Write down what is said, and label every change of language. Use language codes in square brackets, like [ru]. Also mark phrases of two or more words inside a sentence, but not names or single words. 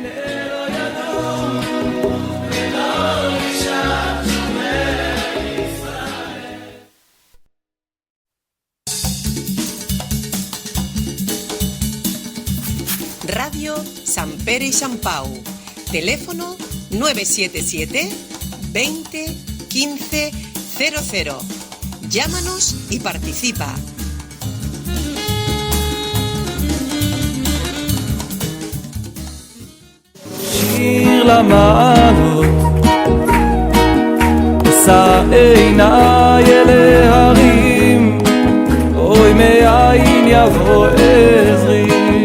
[es] Radio Sant Pere i Sant Pau. Teléfono 977 20 15 00. Llámanos y participa. [he] שיר למעלות, אשא עיניי אל ההרים, אוי מאין יבוא עזרי.